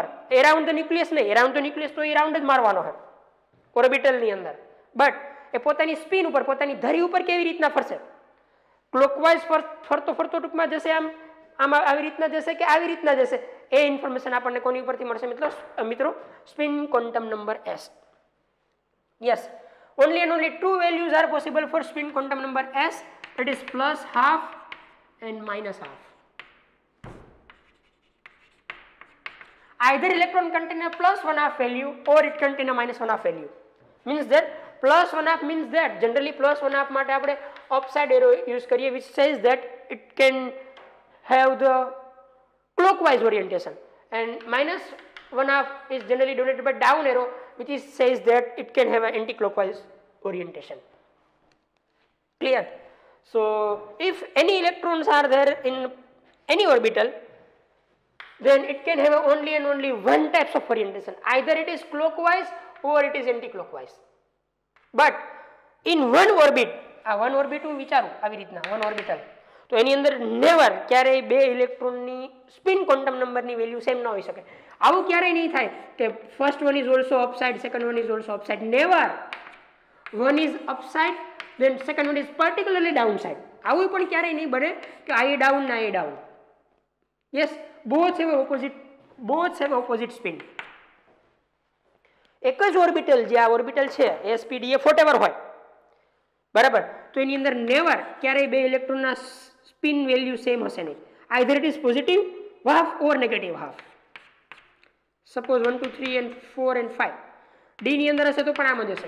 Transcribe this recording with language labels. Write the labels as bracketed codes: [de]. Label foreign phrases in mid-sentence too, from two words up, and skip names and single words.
[en] around the nucleus [gu] નહીં, [en] around the nucleus [gu] તો એ રાઉન્ડ જ મારવાનો છે ઓર્બિટલની અંદર, બટ એ પોતાની સ્પિન ઉપર પોતાની ધરી ઉપર કેવી રીતના ફરશે? ક્લોકવાઇઝ ફરતો ફરતો ટૂંકમાં જશે, આમ આવી રીતના જશે કે આવી રીતના જશે, એ ઇન્ફોર્મેશન આપણને કોની ઉપરથી મળશે મિત્રો? [en] spin quantum number s. યસ, only and only two values are possible for spin quantum number s, that is plus half and minus half. Either electron contain a plus 1/2 value or it contain a minus 1/2 value. Means that plus 1/2 means that generally plus 1/2 [gu] માટે આપણે [en] upside arrow use કરીએ, which says that it can have the clockwise orientation, and minus 1/2 is generally denoted by down arrow, which is says that it can have an anti-clockwise orientation. Clear? So if any electrons are there in any orbital, then it can have only and only one types of orientation, either it is clockwise or it is anti-clockwise. But in one orbit, one orbit [gu] હું વિચારું આવી રીતના [en] one orbital, [gu] તો એની અંદર નેવર ક્યારેય બે ઇલેક્ટ્રોનની સ્પિન ક્વોન્ટમ નંબરની વેલ્યુ સેમ ન હોઈ શકે. આવું ક્યારેય નહીં થાય કે [en] first one is also upside, second one is also upside. Never. One is upside, then second one is particularly downside. [gu] આવું પણ ક્યારેય નહીં બને કે આ એ ડાઉન ના એ ડાઉન. [en] યસ, both have opposite spin. [gu] એક જ ઓર્બિટલ, જે આ ઓર્બિટલ છે [en] spdf whatever [gu] હોય, બરાબર, તો એની અંદર નેવર ક્યારેય બે ઇલેક્ટ્રોનના સ્પિન વેલ્યુ સેમ હશે નહીં. [en] Either it is positive half or negative half. [gu] સપોઝ 1 2 3 and 4 and 5 ડી ની અંદર હશે તો પણ આમ જ હશે.